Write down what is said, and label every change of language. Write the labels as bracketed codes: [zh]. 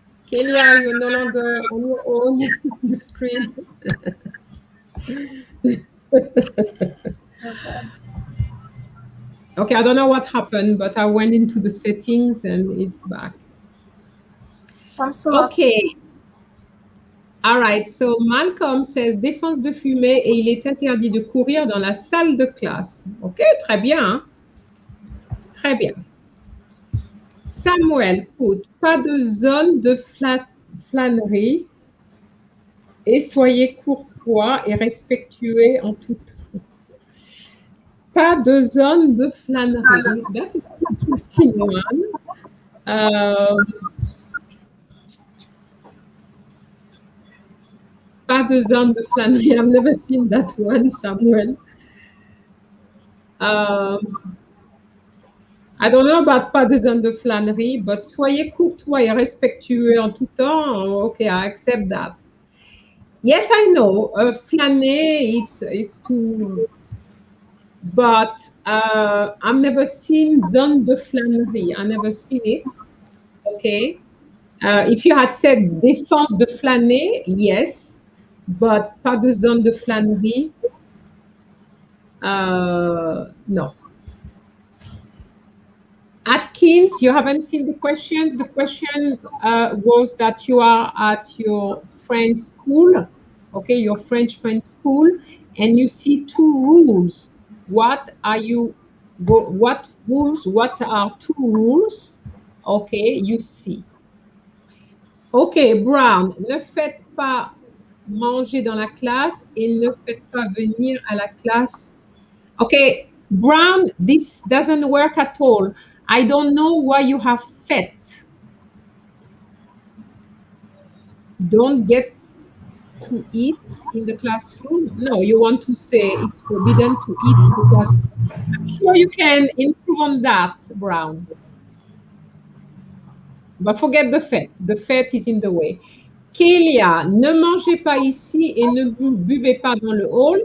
[en] Kalea, you're no longer on your own on the screen. Okay, I don't know what happened, but I went into the settings and it's back. Okay. All right, so Malcolm says [fr] défense de fumée et il est interdit de courir dans la salle de classe. Ok, très bien. Hein? Très bien. [en] Samuel put [fr] pas de zone de flânerie et soyez courtois et respectueux en tout temps. Pas de zone de flânerie. [en] That is an interesting one. [fr] Pas de zone de flânerie. [en] I've never seen that one, Samuel. I don't know about [fr] pas de zone de flânerie, but soyez courtois et respectueux en tout temps. [en] Okay, I accept that. Yes, I know. Flâner, it's to... But I've never seen zone de flânerie. I never seen it. Okay. If you had said [fr] défense de flâner, [en] yes, but [fr] pas de zone de flânerie, [en] no. Atkins, you haven't seen the questions. The questions was that you are at your friend's school, okay, your French friend's school, and you see 2 rules. What are you, what rules, what are 2 rules? Okay, you see. [fr] Okay, Brown, ne faites pas manger dans la classe et ne faites pas venir à la classe. [en] Okay, Brown, this doesn't work at all. I don't know why you have fait. Don't get to eat in the classroom. No, you want to say it's forbidden to eat in the classroom. I'm sure you can improve on that, Brown. But forget the fait. The fait is in the way. [fr] Kalea, ne mangez pas ici et ne buvez pas dans le hall.